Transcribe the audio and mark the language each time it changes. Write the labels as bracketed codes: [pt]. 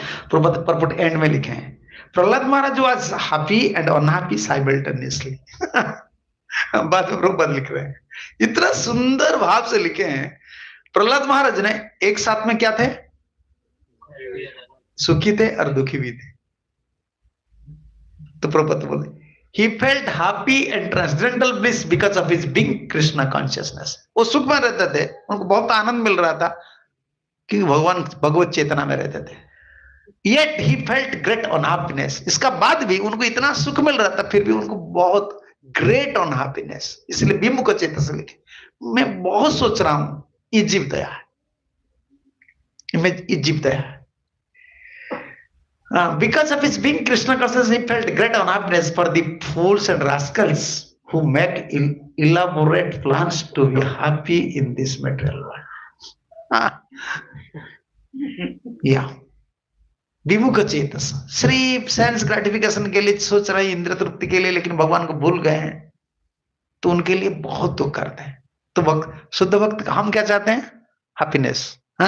[hi] Prabhupada purport and में लिखे हैं, प्रहलाद महाराज [en] was happy and unhappy simultaneously [hi] बाद में प्रभुपाद लिख रहे हैं, इतना सुंदर भाव से लिखे हैं। प्रहलाद महाराज ने एक साथ में क्या थे? सुखी थे और दुखी भी थे। तो प्रभुपाद बोले [en] he felt happy and transcendental bliss because of his being Krishna consciousness। [hi] वो सुख में रहते थे, उनको बहुत आनंद मिल रहा था कि भगवान भगवत चेतना में रहते थे। [en] Yet he felt great unhappiness, [hi] इसका बाद भी उनको इतना सुख मिल रहा था, फिर भी उनको बहुत ग्रेट unhappiness, इसलिए विमुख चेतन से लिखे। मैं बहुत सोच रहा हूं, ये जीव दया है, ये जीव दया है। [en] Because of his being Krishna conscious, he felt great unhappiness for the fools and rascals who make elaborate plans to be happy in this material world। [hi] या विमुख चेतस, सिर्फ सेंस ग्रेटिफिकेशन के लिए सोच रहे हैं, इंद्रिय तृप्ति के लिए, लेकिन भगवान को भूल गए हैं, तो उनके लिए बहुत दुख करते हैं। तो वक्त शुद्ध भक्त का हम क्या चाहते हैं? हैप्पीनेस।